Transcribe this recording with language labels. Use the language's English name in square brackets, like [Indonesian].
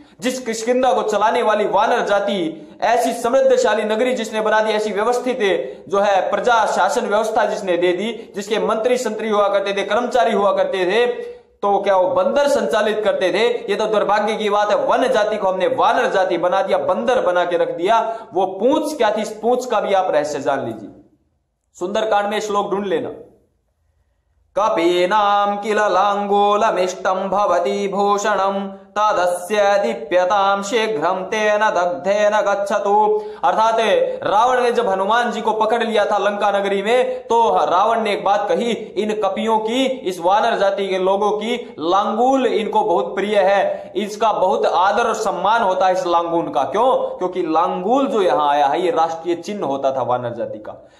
[Hindi] जिस किष्किंधा को चलाने वाली वानर जाति, ऐसी समृद्धशाली नगरी जिसने बना दी, ऐसी व्यवस्थित जो है प्रजा शासन व्यवस्था जिसने दे दी, जिसके मंत्री संतरी हुआ करते थे, कर्मचारी हुआ करते थे, तो क्या वो बंदर संचालित करते थे? ये तो दुर्भाग्य की बात है। वन जाति को हमने वानर जाति बना दिया, बंदर बना के रख दिया। वो पूंछ क्या थी, इस पूंछ का भी आप रहस्य जान लीजिए। सुंदरकांड में श्लोक ढूंढ लेना। [Sanskrit] कपीनां किल लांगूलमिष्टं भवति भूषणं तदस्य दीप्यतां शीघ्रं तेन दग्धेन गच्छतु। [Hindi] अर्थात रावण ने जब हनुमान जी को पकड़ लिया था लंका नगरी में, तो रावण ने एक बात कही, इन कपियों की, इस वानर जाति के लोगों की लांगूल इनको बहुत प्रिय है, इसका बहुत आदर और सम्मान होता है इस लांगूल का। क्यों? क्योंकि लांगूल जो यहां आया है ये राष्ट्रीय चिन्ह होता था वानर जाति का।